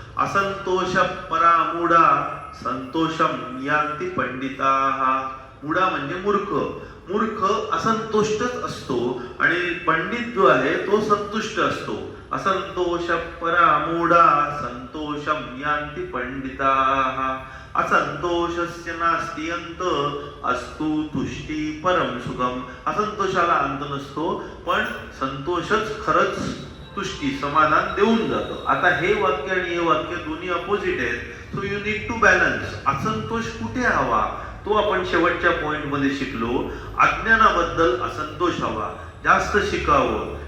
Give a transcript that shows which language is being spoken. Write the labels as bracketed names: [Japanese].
[Sanskrit] असंतोष परामूढा संतोषम यांती पंडिताः. [Marathi] मूढा म्हणजे मूर्ख. मूर्ख असंतुष्टच असतो आणि पंडित जो आहे तो संतुष्ट असतो. [Sanskrit] असंतोष परामूढा संतोषम यांती पंडिताः. असंतोषस्य नास्ति अंत अस्तु तुष्टी परम सुखम. [Marathi] असंतोषाला अंत नसतो, पण संतोषच खरंच तुष्टी, समाधान देऊन जातो. आता हे वाक्य आणि हे वाक्य दोन्ही अपोजिट आहेत. [English] So you need to balance. [Marathi] असंतोष कुठे हवा तो आपण शेवटच्या पॉइंट मध्ये शिकलो. अज्ञानाबद्दल असंतोष हवा, जास्त शिकावं.